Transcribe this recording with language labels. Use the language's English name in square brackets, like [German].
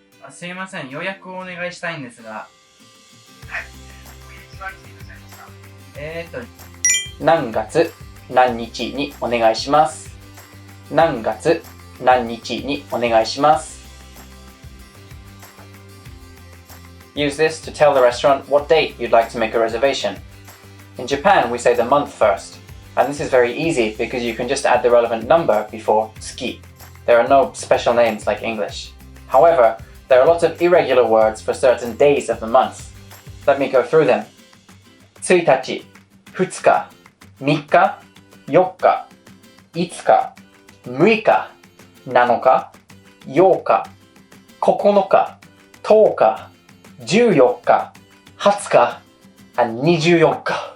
[Japanese] すいません、予約をお願いしたいんですが。はい、お日にちはいつになさいますか？何月何日にお願いします。何月何日にお願いします。 [English] Use this to tell the restaurant what date you'd like to make a reservation. In Japan, we say the month first, and this is very easy because you can just add the relevant number before tsuki. There are no special names like English. However, there are lots of irregular words for certain days of the month. Let me go through them. [Japanese] 1日、2日、3日、4日、5日、6日、7日、8日、9日、10日、14日、20日、 [English] and [Japanese] 24日。